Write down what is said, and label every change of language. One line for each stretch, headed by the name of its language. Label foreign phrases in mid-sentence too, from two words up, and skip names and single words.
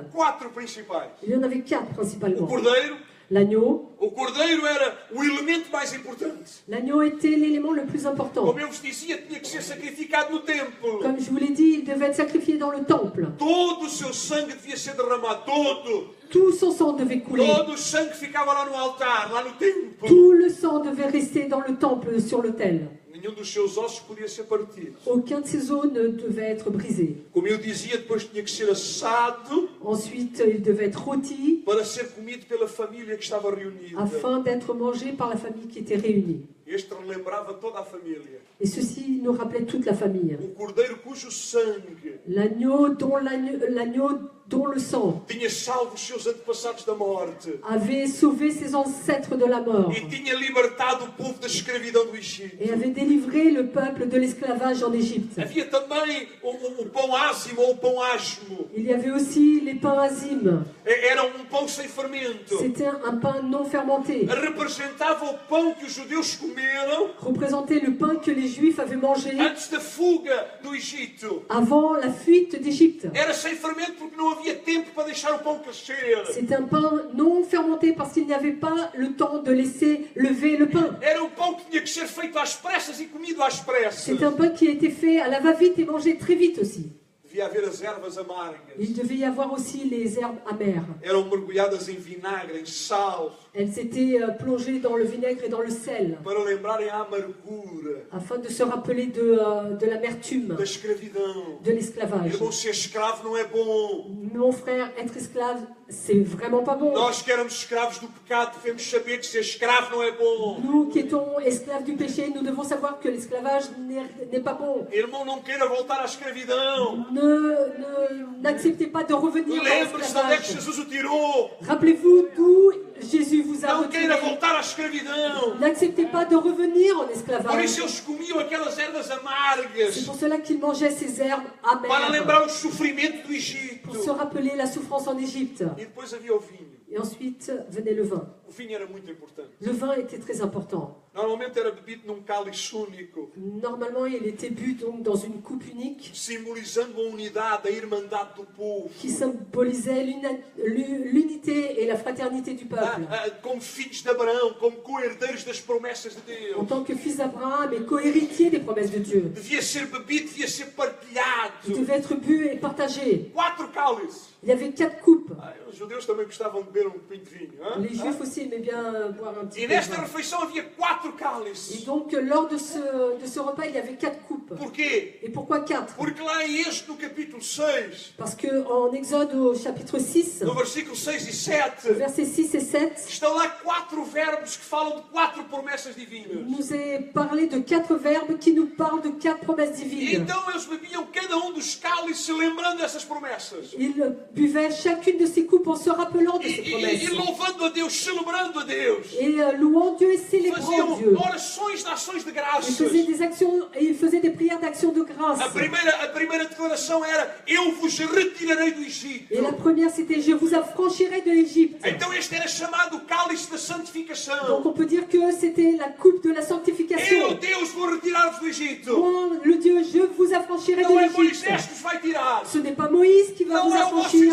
Portuguese: 4 principais.
French: Il y en avait 4
Portuguese: O
French: principalement.
Portuguese: cordeiro.
French: L'agneau.
Portuguese: O cordeiro era o elemento mais importante.
French: L'agneau était l'élément le plus important.
Portuguese: Como eu vos dizia, tinha que ser sacrificado no templo.
French: Comme je vous l'ai dit, il devait être sacrifié dans le temple.
Portuguese: Todo o seu sangue devia ser derramado, todo.
French: Tout son sang devait couler.
Portuguese: Todo o sangue ficava lá no altar, lá no templo.
French: Tout le sang devait rester dans le temple, sur l'autel.
Portuguese: Nenhum dos seus ossos podia ser partido.
French: Aucun de ses os ne devait être brisé.
Portuguese: Como eu dizia, depois tinha que ser assado
French: Ensuite, il devait être rôti
Portuguese: para ser comido pela família que estava reunida.
French: afin d'être mangé par la famille qui était réunie.
Portuguese: Este relembrava toda a família.
French: Et ceci nous rappelait toute la famille.
Portuguese: O cordeiro cujo sangue
French: L'agneau dont le sang
Portuguese: tinha salvo os seus antepassados da morte
French: avait sauvé ses ancêtres de la mort
Portuguese: e tinha libertado o povo da escravidão do Egito.
French: et avait délivré le peuple de l'esclavage en Égypte.
Portuguese: Havia também o pão ázimo ou o pão asmo.
French: Il y avait aussi les pains azim.
Portuguese: Era pão sem fermento.
French: C'était un pain non fermenté.
Portuguese: Representava o pão que os judeus comeram
French: Représentait le pain que les Juifs avaient mangé
Portuguese: antes da fuga do Egito.
French: avant la fuite d'Égypte.
Portuguese: Era sem fermento porque não havia tempo para deixar o pão crescer.
French: C'est un pain non fermenté parce qu'il n'y avait pas le temps de laisser lever le pain.
Portuguese: Era pão que tinha que ser feito às pressas e comido às pressas.
French: C'est un pain qui a été fait à la va-vite et mangé très vite aussi.
Portuguese: Devia haver as ervas amargas.
French: Il devait y avoir aussi les herbes amères.
Portuguese: Eram mergulhadas em vinagre, em sal,
French: Elles étaient plongées dans le vinaigre et dans le sel
Portuguese: para lembrarem a amargura
French: afin de se rappeler de l'amertume,
Portuguese: da escravidão.
French: de l'esclavage.
Portuguese: Irmão, ser escravo não é bom.
French: Mon frère, être esclave, c'est vraiment pas bon.
Portuguese: Nós que éramos escravos do pecado devemos saber que ser escravo não é bom.
French: Nous qui étions esclaves du péché, nous devons savoir que l'esclavage n'est pas bon.
Portuguese: Irmão, não queira voltar à escravidão.
French: N'acceptez pas de revenir à
Portuguese: Lembre-se de onde é que
French: l'esclavage.
Portuguese: Jesus o tirou.
French: Rappelez-vous d'où Jésus vous a
Portuguese: Não queira
French: retiré.
Portuguese: voltar à escravidão.
French: N'acceptez pas de revenir en
Portuguese: Por
French: esclavage.
Portuguese: isso eles comiam aquelas ervas
French: C'est
Portuguese: amargas
French: pour cela qu'ils mangeaient ces herbes
Portuguese: para
French: amères,
Portuguese: lembrar o sofrimento do
French: pour
Portuguese: Egito.
French: se rappeler la souffrance en Égypte.
Portuguese: E depois havia o vinho.
French: Et ensuite venait le vin.
Portuguese: O vinho era muito importante.
French: Le vin était très important.
Portuguese: Normalmente era bebido num cálice único,
French: Normalement, il était bu donc dans une coupe unique
Portuguese: simbolizando a unidade, a irmandade do povo.
French: qui symbolisait l'unité et la fraternité du peuple.
Portuguese: Como filhos de Abraão, como co-herdeiros das promessas de
French: En
Portuguese: Deus.
French: tant que fils d'Abraham et co-héritier des promesses de Dieu.
Portuguese: Devia ser bebido, devia ser
French: Il
Portuguese: partilhado.
French: devait être bu et partagé.
Portuguese: 4 cálices.
French: Il y avait 4 coupes.
Portuguese: Os judeus também gostavam de beber copinho de vinho.
French: Les Juifs aussi aimaient bien boire un petit
Portuguese: E
French: peu de
Portuguese: nesta
French: vin.
Portuguese: refeição havia 4
French: Et
Portuguese: cálices.
French: donc, lors de ce repas, il y avait 4 coupes.
Portuguese: Porquê?
French: Et pourquoi 4?
Portuguese: Porque lá em Êxodo, no capítulo 6,
French: Parce qu'en Exode, au chapitre 6,
Portuguese: no versículo 6 e 7,
French: versets 6 et 7,
Portuguese: estão lá 4 verbos que falam de 4 promessas divinas.
French: nous est parlé de 4 verbes qui nous parlent de 4 promesses
Portuguese: E
French: divines.
Portuguese: então eles bebiam cada dos cálices lembrando essas promessas.
French: Ils buvaient chacune de ces coupes en se rappelant de ces
Portuguese: E
French: promesses.
Portuguese: louvando a Deus, celebrando a Deus.
French: Et louant Dieu et célébrant
Portuguese: Faziam
French: Dieu.
Portuguese: orações de ações de
French: Ils
Portuguese: graças.
French: faisaient des actions et ils faisaient des prières d'action de grâce.
Portuguese: A primeira declaração era: Eu vos retirarei do Egito.
French: Et la première, c'était « Je vous affranchirai de l'Égypte
Portuguese: Então este era chamado o cálice da ».
French: Donc
Portuguese: santificação.
French: on peut dire que c'était la coupe de la
Portuguese: Eu,
French: sanctification.
Portuguese: Deus, vou retirar-vos do Egito.
French: Moi, le Dieu, je vous affranchirai de
Portuguese: Não é
French: l'Égypte.
Portuguese: Moisés que vos vai tirar.
French: Ce n'est pas Moïse qui va
Portuguese: Não
French: vous
Portuguese: é o vosso
French: affranchir.